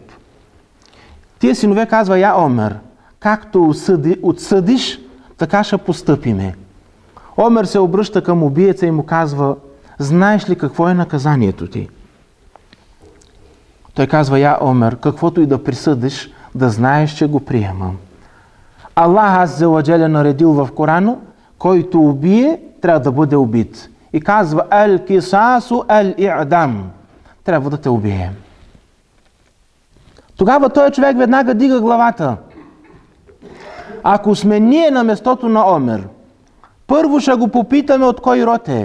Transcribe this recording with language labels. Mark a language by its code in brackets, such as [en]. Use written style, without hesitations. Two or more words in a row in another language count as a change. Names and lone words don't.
[bg] Тия синове казва, я Омер, както отсъдиш, така ще постъпиме. Омер се обръща към убиеца и му казва, знаеш ли какво е наказанието ти? Той казва, я Омер, каквото и да присъдиш, да знаеш, че го приемам. Аллах [ar] عز وجل [bg] наредил в Корана, който убие, трябва да бъде убит. И казва, [ar] القصاص الإعدام. [bg] Трябва да те убием. Тогава този човек веднага дига главата. Ако сме ние на местото на Омер, първо ще го попитаме от кой род е.